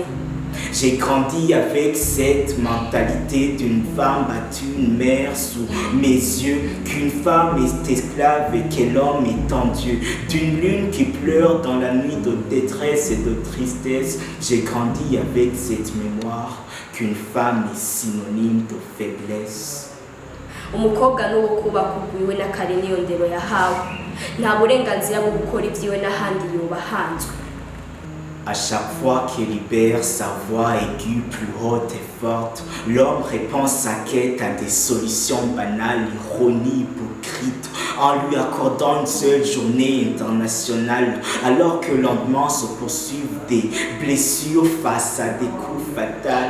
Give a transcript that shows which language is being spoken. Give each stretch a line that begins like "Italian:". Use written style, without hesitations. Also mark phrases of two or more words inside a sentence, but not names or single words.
French: J'ai grandi avec cette mentalité d'une femme battue, une mère sous mes yeux, qu'une femme est esclave et que l'homme est en Dieu, d'une lune qui pleure dans la nuit de détresse et de tristesse. J'ai grandi avec cette mémoire qu'une femme est synonyme de faiblesse.
Rundi: Umukobwa n'uwo kubaka ubwiwe n'akare niyo ndero yahawe, nta burenganzira bwo gukora ibyiwe n'ahandi yoba hanzwe.
French: À chaque fois qu'il libère sa voix aiguë, plus haute et forte, l'homme répond sa quête à des solutions banales, ironiques, hypocrites, en lui accordant une seule journée internationale, alors que lentement se poursuivent des blessures face à des coups fatals.